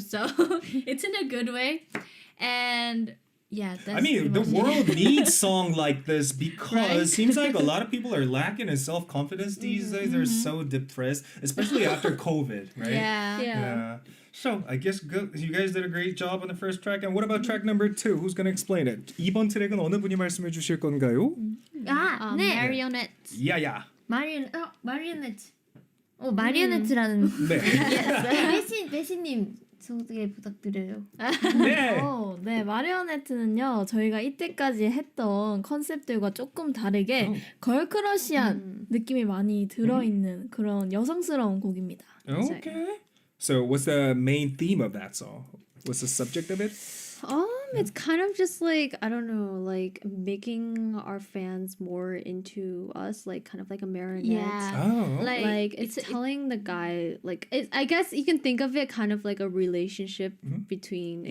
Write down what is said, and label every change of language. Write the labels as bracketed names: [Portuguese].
[English] So it's in a good way, and yeah, that's I mean, the pretty much world it. needs song like this because Right? it seems like a lot of people are lacking in self-confidence these days. They're so depressed, especially after COVID, right? Yeah. Yeah. So I guess you guys did a great job on the first track. And what about track number 2? Who's gonna explain it? [Korean] 2번 트랙은 어느 분이 말씀해 주실 건가요? 아, 네. [English] Marionette. [Korean] 야야. 마리오네트. 마리오네트라는 네. 배시님 소개 부탁드려요. 네. 네, 마리오네트는요, 저희가 이때까지 했던 컨셉들과 조금 다르게 걸크러쉬한 느낌이 많이 들어있는 그런 여성스러운 곡입니다. [English] Okay. So what's the main theme of that song? What's the subject of it? It's kind of just like, I don't know, like making our fans more into us, like kind of like a marionette. Yeah. Oh. Like it's telling the guy, like I guess you can think of it kind of like a relationship between a